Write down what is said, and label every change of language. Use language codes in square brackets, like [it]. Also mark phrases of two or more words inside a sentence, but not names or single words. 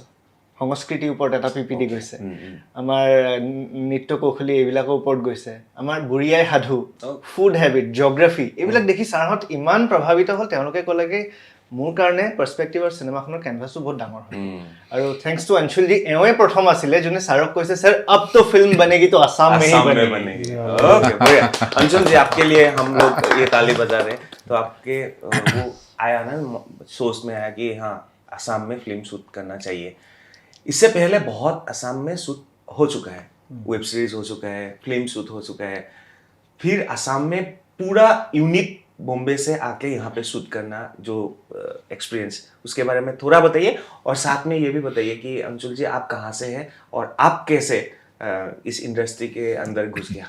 [as] সংস্কৃতিৰ ওপৰত এটা PPT গৈছে, আমাৰ নৃত্য কৌশলী এইবিলাকৰ ওপৰত গৈছে, আমাৰ বুঢ়ী আইৰ সাধু, [en] food habit, [as] জিঅ'গ্ৰাফি, এইবিলাক দেখি ছাৰহঁত ইমান প্ৰভাৱিত হ'ল, তেওঁলোকে ক'লে কি মোৰ কাৰণে পাৰ্চপেক্টিভৰ চিনেমাখনৰ কেনভাছটো বহুত ডাঙৰ হয়। আৰু [en] thanks to [as] অঞ্চুলজী, এওঁৱে প্ৰথম আছিলে যোনে ছাৰক কৈছে ছাৰ [hi] अब तो फिल्म बनेगी तो आसाम में ही बनेगी। ओके बढ़िया। अंशुल जी आपके लिए हम लोग ये ताली बजा रहे हैं, तो आपके वो आया ना सोच में आया कि हाँ असम में फिल्म शूट करना चाहिए। इससे पहले बहुत असम में शूट हो चुका है, [en] web series [hi] हो चुका है, फिल्म शूट हो चुका है, फिर असम में पूरा यूनिट बॉम्बे से आके यहाँ पे शूट करना जो एक्सपीरियंस, उसके बारे में थोड़ा बताइए, और साथ में ये भी बताइए कि अंशुल जी आप कहाँ से हैं और आप कैसे इस इंडस्ट्री के अंदर घुस गया।